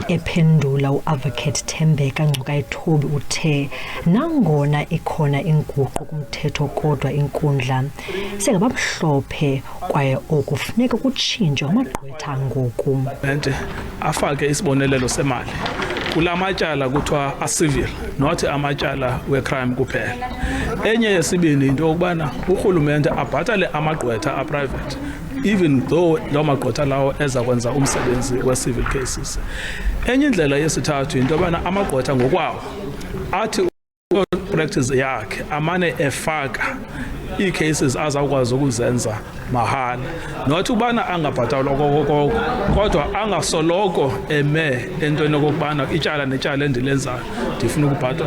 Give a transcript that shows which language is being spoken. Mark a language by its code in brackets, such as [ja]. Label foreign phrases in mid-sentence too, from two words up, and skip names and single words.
[xh] Ephendula uadvocate Thembeka Ngcukaithobi uthe nangona ikhona inguqu kumthetho kodwa inkundla sengabamhlophe kwaye okufuneka kutshintshwe amagqwetha ngoku. Afake isibonelelo semali kulamatyala kuthiwa a-civil not amatyala we-crime kuphela. Enye yesibini into yokubana urhulumente abhatale amagqwetha a-private [en] even though [xh] lawo magqwetha lawo eza kwenza umsebenzi we-civil cases. Enye indlela yesithathu into yobana amagqwetha ngokwawo athi practice yakhe amane efaka ii-cases azawukwazi ukuzenza mahala, not ubana angabhatalwa okokoko kodwa angasoloko eme entweni okokubana ityala netyala endilenzayo ndifuna ukubhatalwa.